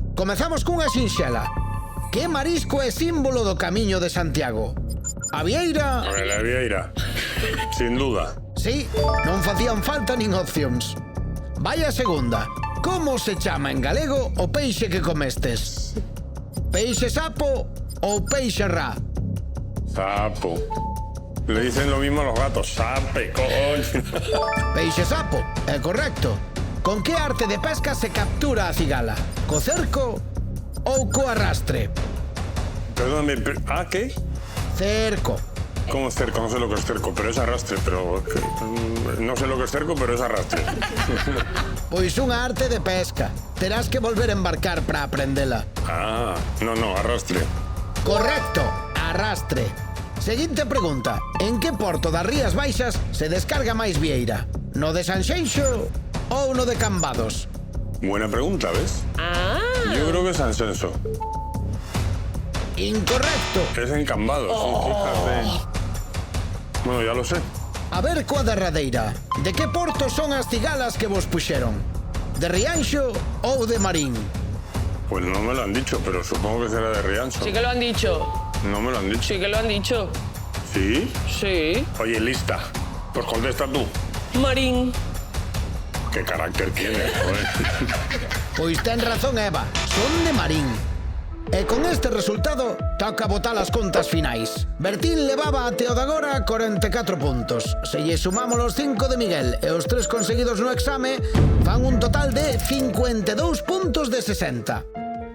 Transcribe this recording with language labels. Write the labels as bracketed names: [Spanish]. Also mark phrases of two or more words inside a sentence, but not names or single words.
[Galician] Comezamos cunha sinxela. Que marisco é símbolo do Camiño de Santiago? A vieira... [Spanish] La vieira, sin duda. [Galician] Sí, non facían falta nin opcións. Vai a segunda. Como se chama en galego o peixe que comestes? Peixe sapo ou peixe ra? Sapo. [Spanish] Le dicen lo mismo a los gatos. Sape, coño. [Galician] Peixe sapo, é correcto. Con que arte de pesca se captura a cigala? Co cerco ou co arrastre? [Spanish] Perdóname, ¿qué? [Galician] Cerco. [Spanish] ¿Cómo cerco? No sé lo que es cerco, pero es arrastre, pero... No sé lo que es cerco, pero es arrastre. [Galician] Pois unha arte de pesca. Terás que volver a embarcar para aprendela. [Spanish] Ah, no, arrastre. [Galician] Correcto, arrastre. Seguinte pregunta. En que porto das Rías Baixas se descarga máis vieira? No de Sanxenxo ou no de Cambados? [Spanish] Buena pregunta, ¿ves? Ah. Yo creo que es San Censo. [Galician] Incorrecto. [Spanish] Es en Cambados, fíjate. Bueno, ya lo sé. [Galician] A ver coa derradeira. De que porto son as cigalas que vos puxeron? De Rianxo ou de Marín? [Spanish] Pues no me lo han dicho, pero supongo que será de Riancho. Sí que lo han dicho. No me lo han dicho. Sí que lo han dicho. ¿Sí? Sí. Oye, lista. Pues contesta tú. Marín. ¿Qué carácter tiene? Joder. [Galician] Pois ten razón Eva, son de Marín. E con este resultado toca botar as contas finais. Bertín levaba até o de agora 44 puntos. Se lle sumamos os 5 de Miguel e os 3 conseguidos no exame, fan un total de 52 puntos de 60.